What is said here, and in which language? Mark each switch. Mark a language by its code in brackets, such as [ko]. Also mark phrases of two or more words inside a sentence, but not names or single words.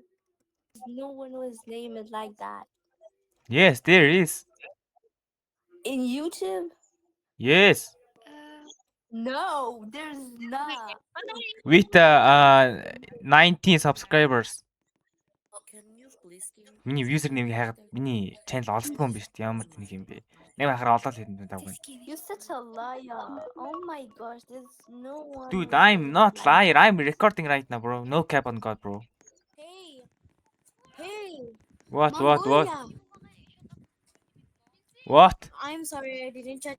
[en] No one whose name is like that. Yes, there is. In YouTube? Yes. No, there's not. With 19 subscribers. Can you please give me [mn] Миний username-ийг хайгаад миний channel олдгүй юм биш үү? Ямар тэнэг юм бэ? Нэг байхаар олоод хэдэн даа. [en] You're such a liar. Oh my gosh, there's no one. Dude, I'm not liar. I'm recording right now, bro. No cap on God, bro. Hey, What? Mongolia. What? I'm sorry, I didn't check.